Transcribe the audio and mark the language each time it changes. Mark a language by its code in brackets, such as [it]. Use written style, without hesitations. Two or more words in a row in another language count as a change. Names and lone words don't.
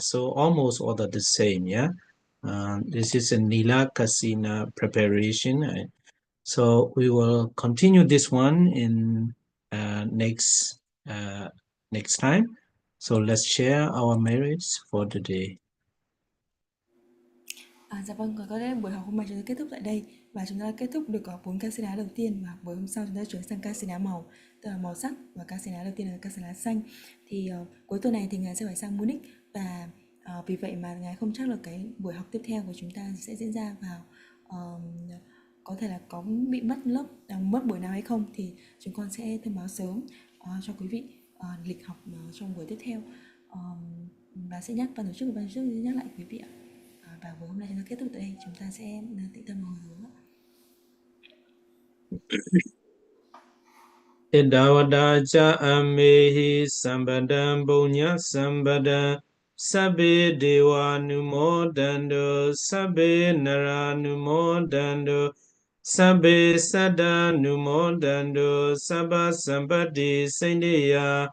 [en] So almost all the same, this is a Nila Kasina preparation. So we will continue this one in next time. So let's share our merits for today. [vi] Dạ vâng, có lẽ buổi học hôm nay chúng ta kết thúc tại đây, và chúng ta đã kết thúc được 4 Kasina đầu tiên, và buổi hôm sau chúng ta chuyển sang Kasina màu, tức là màu sắc, và Kasina đầu tiên là Kasina xanh. Thì cuối tuần này thì Ngài sẽ phải sang Munich, và vì vậy mà Ngài không chắc là cái buổi học tiếp theo của chúng ta sẽ diễn ra vào có thể là có bị mất buổi nào hay không, thì chúng con sẽ thông báo sớm cho quý vị lịch học trong buổi tiếp theo, và sẽ nhắc ban tổ chức sẽ nhắc lại quý vị ạ. Và buổi hôm nay chúng ta kết thúc tại đây, chúng ta sẽ tĩnh tâm hồi hướng. [pi] Idavadaja amehi sambadam bunya sambada sabbe deva numodando sabbe nara numodando sabbe sada numodando sabba sampati sindiya